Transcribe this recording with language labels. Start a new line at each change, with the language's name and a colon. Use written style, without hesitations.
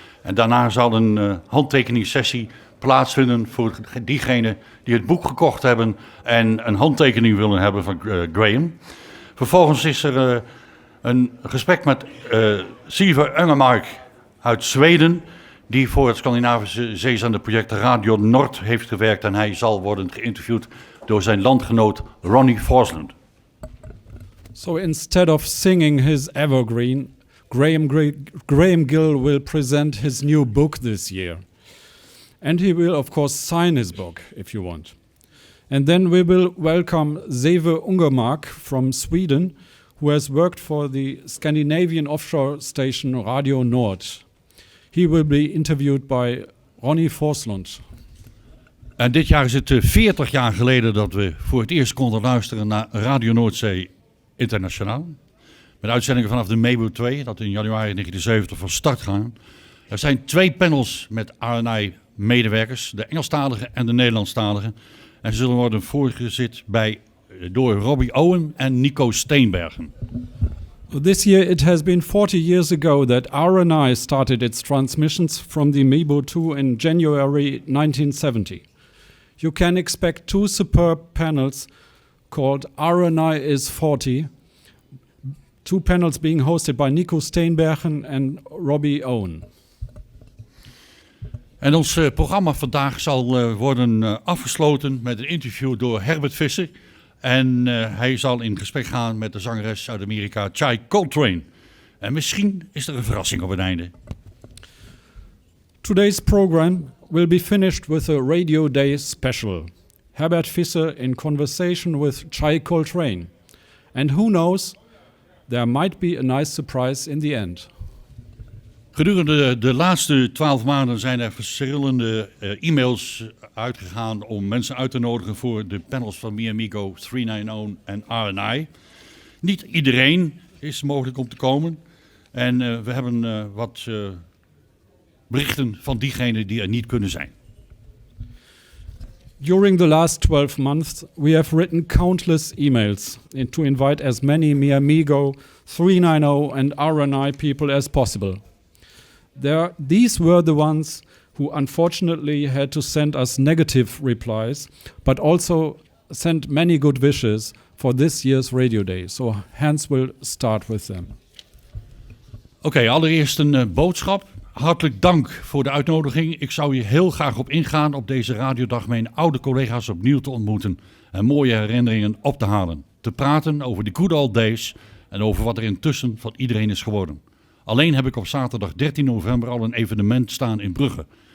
Dutch: En daarna zal een handtekeningssessie plaatsvinden voor diegenen die het boek gekocht hebben en een handtekening willen hebben van Graham. Vervolgens is er een gesprek met Siver Ungemark uit Zweden, die voor het Scandinavische zeezenderproject Radio Nord heeft gewerkt. En hij zal worden geïnterviewd door zijn landgenoot Ronnie Forsland.
English: So instead of singing his evergreen, Graham Gill will present his new book this year. And he will, of course, sign his book, if you want. And then we will welcome Seve Ungermark from Sweden, who has worked for the Scandinavian offshore station Radio Nord. He will be interviewed by Ronnie Forsland.
Dutch: En dit jaar is het 40 jaar geleden dat we voor het eerst konden luisteren naar Radio Noordzee Internationaal. Met uitzendingen vanaf de Meebo 2, dat in januari 1970 van start gaan. Er zijn 2 panels met RNI-medewerkers, de Engelstalige en de Nederlandstalige. En ze zullen worden voorgezet door Robbie Owen en Nico Steenbergen.
English: This year it has been 40 years ago that RNI started its transmissions from the Meebo 2 in January 1970. You can expect 2 superb panels called RNI is 40. 2 panels being hosted by Nico Steenbergen and Robbie Owen.
Dutch: En ons programma vandaag zal worden afgesloten met een interview door Herbert Visser. En hij zal in gesprek gaan met de zangeres uit Amerika, Chai Coltrane. En misschien is er een verrassing op het einde.
English: Today's program will be finished with a Radio Day special. Herbert Visser in conversation with Chai Coltrane. And who knows, there might be a nice surprise in the end.
Dutch: Gedurende de laatste 12 maanden zijn er verschillende e-mails uitgegaan om mensen uit te nodigen voor de panels van Mi Amigo 390 en RNI. Niet iedereen is mogelijk om te komen. En we hebben wat berichten van diegenen die er niet kunnen zijn.
English: During the last 12 months, we have written countless emails to invite as many Mi Amigo 390 and RNI people as possible. These were the ones who unfortunately had to send us negative replies, but also sent many good wishes for this year's Radio Day. So Hans will start with them.
Dutch: Oké, allereerst een boodschap. Hartelijk dank voor de uitnodiging. Ik zou hier heel graag op ingaan op deze radiodag mijn oude collega's opnieuw te ontmoeten en mooie herinneringen op te halen. Te praten over de
English: good old days
Dutch: en over wat er intussen van iedereen is geworden. Alleen heb ik op zaterdag 13 november al een evenement staan in Brugge.